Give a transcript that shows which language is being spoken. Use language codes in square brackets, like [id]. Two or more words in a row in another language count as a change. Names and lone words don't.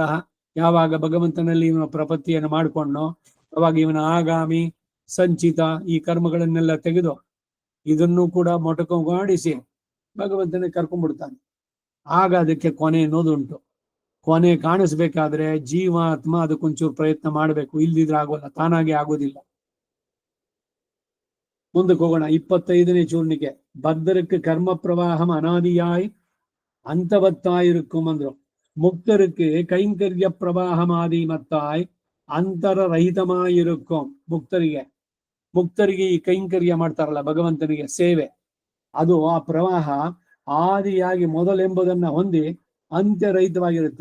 [kn] ಯಾವಾಗ ಭಗವಂತನಲ್ಲಿ ಇವನ ಪ್ರಪತ್ತಿಯನ್ನು ಮಾಡಿಕೊಂಡೋ ಅವಾಗ ಇವನ ಆಗಾಮಿ ಸಂಚಿತ ಈ ಕರ್ಮಗಳನ್ನೆಲ್ಲ ತೆಗೆದು ಇದನ್ನು ಕೂಡ ಮೊಟಕುಗೊಳಿಸಿ ಭಗವಂತನೇ ಕರ್ಕೊಂಡ್ಬಿಡ್ತಾನೆ. ಆಗ ಅದಕ್ಕೆ ಕೊನೆ ಅನ್ನೋದುಂಟು. ಕೊನೆ ಕಾಣಿಸ್ಬೇಕಾದ್ರೆ ಜೀವಾತ್ಮ ಅದಕ್ಕೊಂಚೂರು ಪ್ರಯತ್ನ ಮಾಡಬೇಕು, ಇಲ್ದಿದ್ರೆ ಆಗೋಲ್ಲ, ತಾನಾಗೆ ಆಗೋದಿಲ್ಲ. ಮುಂದಕ್ಕೆ ಹೋಗೋಣ. 25ನೇ ಚೂರ್ಣಿಕೆ. [ta] பக்தருக்கு கர்ம பிரவாகம் அனாதியாய் ಅಂತವತ್ತಾயிருக்கும் ಅಂದ್ರು. ಮುಕ್ತருக்கு கைங்கர்ய ப்ரவாஹமாதி மத்தாய் ಅಂತರರಹಿತಮಾயிருக்கும். [kn] ಮುಕ್ತರಿಗೆ ಈ ಕೈಂಕರ್ಯ ಮಾಡ್ತಾರಲ್ಲ ಭಗವಂತನಿಗೆ ಸೇವೆ, ಅದು ಆ ಪ್ರವಾಹ ಆದಿಯಾಗಿ ಮೊದಲೆಂಬುದನ್ನ ಹೊಂದಿ ಅಂತ್ಯರಹಿತವಾಗಿರುತ್ತೆ.